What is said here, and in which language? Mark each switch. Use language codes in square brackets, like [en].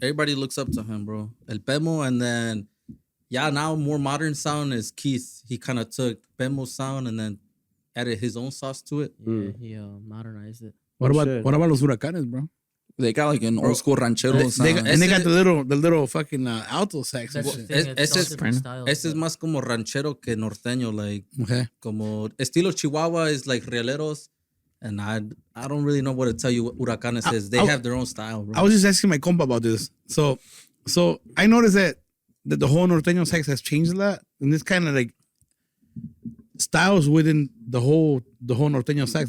[en] Everybody looks up to him, bro. El Bemo, and then now more modern sound is Keith. He kind of took Bemo's sound and then added his own sauce to it. Yeah, he modernized it. What about los Huracanes, bro? They got like an old school ranchero sound. And they got the little fucking alto sax. That's and the shit. thing. It's all different styles. [es] Ese es más como ranchero que norteño, like [en] Okay. [es] como estilo Chihuahua [en] is like rieleros, and I don't really know what to tell you what Huracanes is. They have their own style, bro. I was just asking my compa about this. So I noticed that the whole norteño sax has changed a lot, and it's kind of like styles within the whole norteño sax.